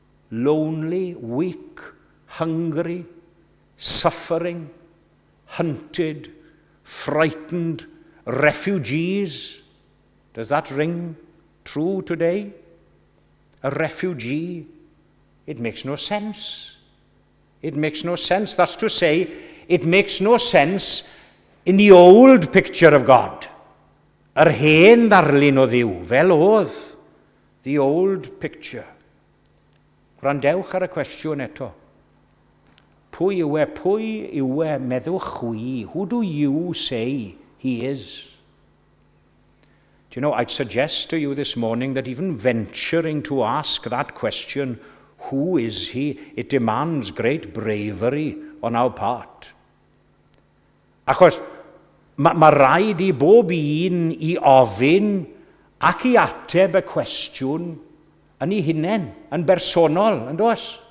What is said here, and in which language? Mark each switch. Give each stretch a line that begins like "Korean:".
English: Lonely, weak, hungry, suffering, hunted, frightened, refugees. Does that ring true today? A refugee? It makes no sense. It makes no sense. That's to say, it makes no sense in the old picture of God.
Welsh: Yr hen ddarlun o Dduw, fel oedd.
English: The old picture.
Welsh: Gwrandewch ar y cwestiwn eto. Pwy yw e, meddwch chwi?
English: Who do you say he is? Do you know, I'd suggest to you this morning that even venturing to ask that question, who is he, it demands great bravery on our part.
Welsh: Achos mae rhaid I bob un I ofyn ac I ateb y cwestiwn yn ei hunain, yn bersonol, yn does?